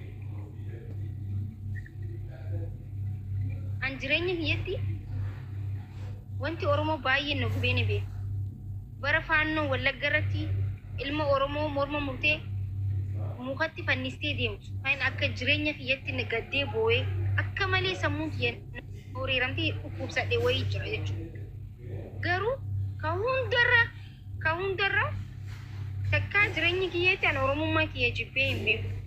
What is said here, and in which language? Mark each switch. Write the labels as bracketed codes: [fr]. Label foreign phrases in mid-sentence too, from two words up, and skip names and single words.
[om] an jireenya kiyyatti wanti oromoo baay'ee nu gubeene beeku برفانو ولا جرتي ilma oromoo morma murtee mukatti fannistee deemtu kan akka jireenya kiyyatti nagaddee boo'ee akka malee sammuu kiyyan horiiramtee dhukkubsadhee wayii jira jechuudha. Garuu ka hundarra takka jireenya kiyyatti an oromummaa kiyya jibbee hin beeku.